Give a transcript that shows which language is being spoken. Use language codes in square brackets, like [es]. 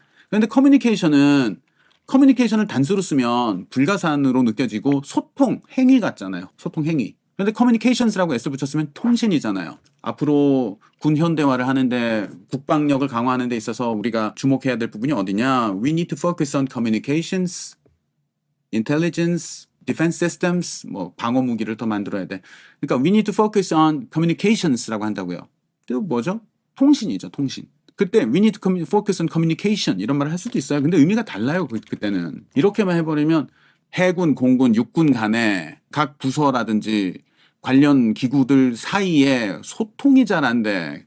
[ko] 그런데 커뮤니케이션을 단수로 쓰면 불가산으로 느껴지고 소통, 행위 같잖아요. 소통, 행위. 그런데 communications라고 S를 붙였으면 통신이잖아요. 앞으로 군 현대화를 하는데 국방력을 강화하는 데 있어서 우리가 주목해야 될 부분이 어디냐? [en] We need to focus on communications, intelligence, defense systems, [ko] 뭐 방어 무기를 더 만들어야 돼. 그러니까 [en] we need to focus on communications [ko] 라고 한다고요. 또 뭐죠? 통신이죠, 통신. 그때 [en] we need to focus on communication [ko] 이런 말을 할 수도 있어요. 근데 의미가 달라요. 그때는. 이렇게만 해버리면 해군, 공군, 육군 간에 각 부서라든지 관련 기구들 사이에 소통이 잘 안 돼.